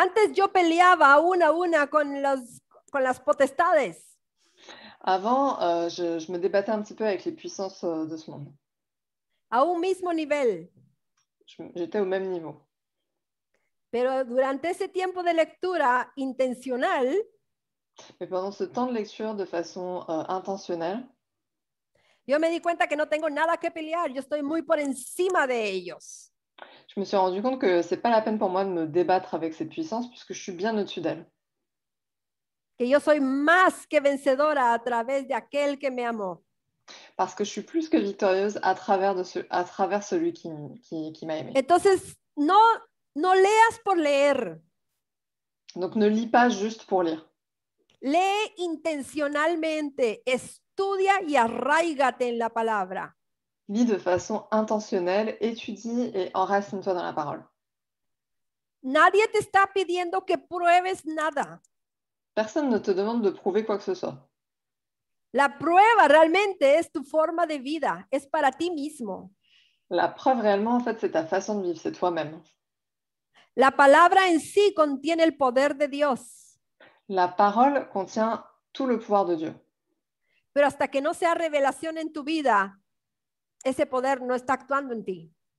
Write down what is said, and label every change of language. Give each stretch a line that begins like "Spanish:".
Spanish: Antes yo peleaba una a una con las potestades.
French: Avant, je me débattais un petit peu avec les puissances de ce monde.
Spanish: A un mismo nivel.
French: J'étais au même niveau.
Spanish: Pero durante ese tiempo de lectura intencional,
French: Mais pendant ce temps de lecture de façon intentionnelle,
Spanish: yo me di cuenta que no tengo nada que pelear. Yo estoy muy por encima de ellos.
French: je me suis rendu compte que c'est pas la peine pour moi de me débattre avec ces puissances puisque je suis bien au-dessus d'elles.
Spanish: Que yo soy más que vencedora a través de aquel que me amó.
French: Parce que je suis plus que victorieuse à travers celui qui m'a aimée.
Spanish: Entonces, no leas por leer.
French: Donc ne lis pas juste pour lire.
Spanish: Lee intencionalmente, estudia y arraígate en la palabra.
French: Lis de façon intentionnelle, étudie et enracine-toi dans la parole.
Spanish: Nadie te está pidiendo que pruebes nada.
French: Personne ne te demande de prouver quoi que ce soit.
Spanish: La prueba realmente es tu forma de vida, es para ti mismo.
French: La preuve réellement, en fait, c'est ta façon de vivre, c'est toi-même.
Spanish: La palabra en sí contiene el poder de Dios.
French: La parole contient tout le pouvoir de Dieu.
Spanish: Pero hasta que no sea revelación en tu vida, ese poder no está actuando en ti.